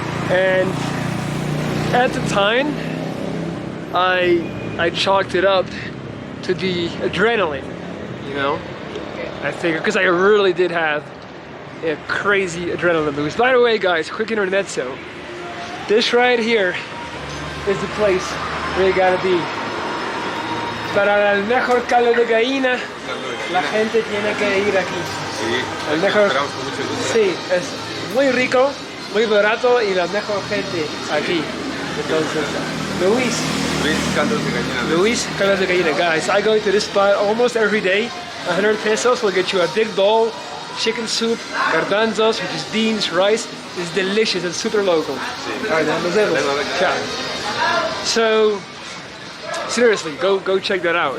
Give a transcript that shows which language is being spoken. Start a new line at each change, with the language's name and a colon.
English: And at the time, I chalked it up to the adrenaline, you know? I figured, because I really did have a crazy adrenaline boost. By the way, guys, quick intermezzo. This right here is the place where you gotta be.
Spanish: Para el mejor caldo de gallina, la gente tiene que ir aquí. Sí, El mejor, esperamos con mucho gusto. sí, es muy rico, muy barato y la mejor gente aquí. Entonces, Luis Caldos de gallina.
English: Luis Caldos de Gallina. Guys, I go to this spot almost every day. 100 pesos will get you a big bowl chicken soup, garbanzos, which is beans, rice. It's delicious. It's super local. All right, then,
Spanish: nos vemos.
English: Ciao. So, seriously, go check that out.